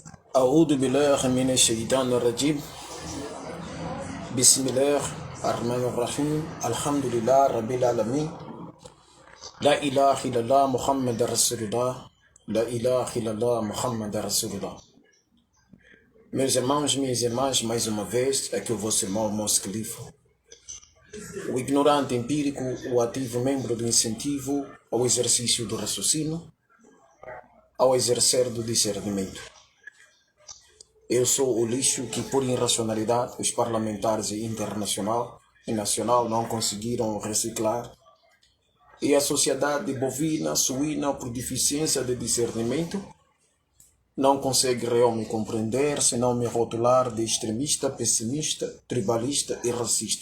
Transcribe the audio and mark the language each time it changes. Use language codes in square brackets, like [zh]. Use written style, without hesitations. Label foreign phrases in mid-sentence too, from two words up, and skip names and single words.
[ar] أعوذ بالله من الشيطان الرجيم. بسم الله الرحمن الرحيم. الحمد لله رب العالمين. لا إله إلا الله محمد رسول الله. لا إله إلا الله محمد رسول الله. [pt] Meus irmãos, minhas irmãs, mais uma vez, aqui o vosso irmão Moço Califo. O ignorante empírico, o ativo membro do incentivo ao exercício do raciocínio, ao exercer do discernimento. Eu sou o lixo que, por irracionalidade, os parlamentares internacional e nacional não conseguiram reciclar, e a sociedade bovina, suína, por deficiência de discernimento, não consegue realmente compreender, senão me rotular de extremista, pessimista, tribalista e racista.